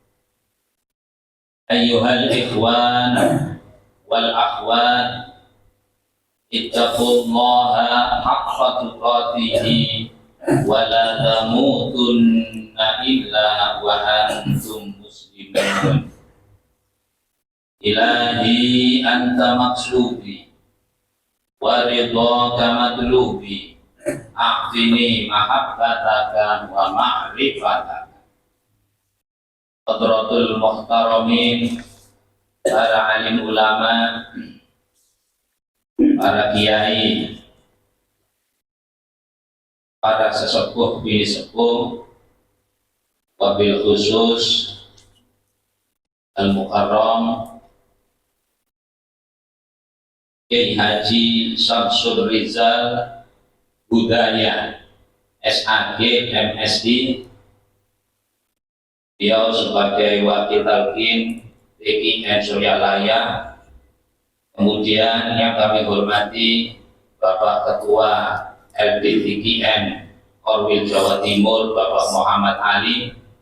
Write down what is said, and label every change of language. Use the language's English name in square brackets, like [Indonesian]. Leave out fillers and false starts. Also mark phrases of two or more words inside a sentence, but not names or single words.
[Arabic] أيها الإخوان والأخوات، اتقوا الله حق تقاته ولا تموتن إلا وأنتم مسلمون. إلهي أنت مقصودي ورضاك مطلوبي، أعطني محبتك ومعرفتك. حضرات المحترمين, [Indonesian] para alim ulama, para kiai, para sesepuh bini sepuh, [Arabic] وبالخصوص المكرم [Indonesian] Kiai Haji Syamsul Rizal Budaya SAG MSI. Beliau sebagai wakil talqin TKN Suryalaya. Kemudian yang kami hormati Bapak Ketua LPTKN Korwil Jawa Timur Bapak Muhammad Ali.